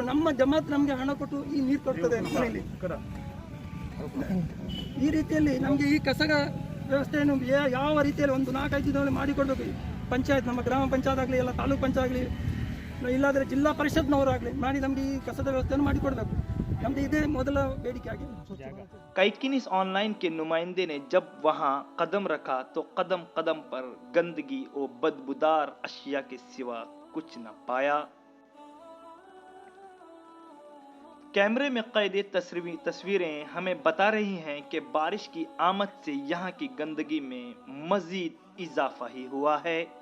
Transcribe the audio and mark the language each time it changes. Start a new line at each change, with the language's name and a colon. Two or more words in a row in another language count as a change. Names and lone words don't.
Kannada: ನಮ್ಮ ಜಮಾತ್ ನಮಗೆ ಹಣ ಕೊಟ್ಟು ಈ ನೀರು ಕೊಡ್ತದೆ ಮನೆಯಲ್ಲಿ. ಈ ರೀತಿಯಲ್ಲಿ ನಮಗೆ ಈ ಕಸದ ವ್ಯವಸ್ಥೆಯನ್ನು ಯಾವ ರೀತಿಯಲ್ಲಿ ಒಂದು 4-5 ದಿನದಲ್ಲಿ ಮಾಡಿಕೊಡ್ಬೇಕು. ಪಂಚಾಯತ್, ನಮ್ಮ ಗ್ರಾಮ ಪಂಚಾಯತ್ ಆಗಲಿ, ಎಲ್ಲ ತಾಲೂಕು ಪಂಚಾಯತ್ ಆಗಲಿ, ಇಲ್ಲಾದರೆ ಜಿಲ್ಲಾ ಪರಿಷತ್ನವರಾಗಲಿ ಮಾಡಿ ನಮಗೆ ಈ ಕಸದ ವ್ಯವಸ್ಥೆಯನ್ನು ಮಾಡಿಕೊಡ್ಬೇಕು. ನಮಗೆ ಇದೇ ಮೊದಲ ಬೇಡಿಕೆ ಆಗಿದೆ.
Urdu: کائکنس آن لائن کے نمائندے نے جب وہاں قدم رکھا تو قدم قدم پر گندگی اور بدبودار اشیا کے سوا کچھ نہ پایا. کیمرے میں قید تصویریں ہمیں بتا رہی ہیں کہ بارش کی آمد سے یہاں کی گندگی میں مزید اضافہ ہی ہوا ہے.